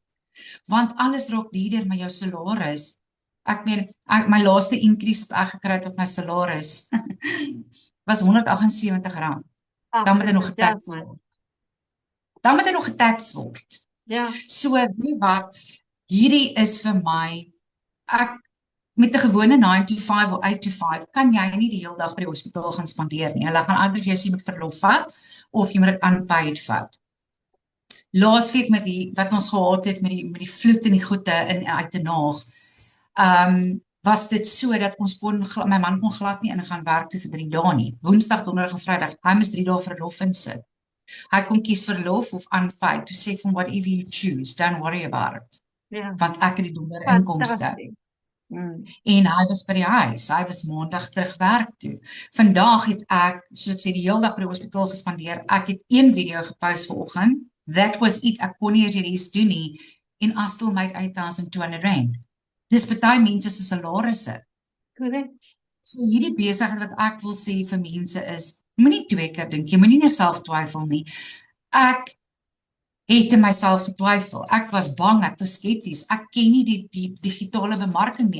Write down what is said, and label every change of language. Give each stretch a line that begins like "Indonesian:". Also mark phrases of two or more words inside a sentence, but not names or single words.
Afrikaans: Want alles raak duurder met jou salaris. Ek meen, my laaste increase wat ek gekry het op my salaris was R178. Dan moet hy nog getax word. Ja. So, weet wat, hierdie is vir my, ek met 'n gewone 9 to 5 of 8 to 5 kan jy nie die hele dag by die hospitaal gaan spandeer nie. Hulle gaan either vir jou sê met verlof vat of jy moet dit unpaid vat. Laasweek met die wat ons gehad het met die vloed en die goede uit die naag, was dit so dat my man kon glad nie in gaan werk toe vir 3 dae nie. Woensdag, donderdag en Vrydag, hy moes 3 dae verlof insit. Hy kon kies verlof of
English: unpaid, to say from whatever you choose, don't worry about it.
Afrikaans: Ja. Want ek het die donder inkomste. En hy was by die huis, hy was maandag terug werk toe. Vandag het ek, soos ek sê, die hele dag by die hospitaal gespandeer. Ek het 1 video gepost vanoggend.
English: That was it,
Afrikaans: ek kon nie eers die res doen nie, en
English: I still made R8,200.
Afrikaans: Dis baie mense se salarisse.
English: Correct.
Afrikaans: So hierdie besigheid wat ek wil sê vir mense is, moenie 2 keer dink, jy moenie nou self twyfel nie. Ek het in myself getwyfel. Ek was bang, ek was skepties. Ek ken nie die digitale bemarking nie.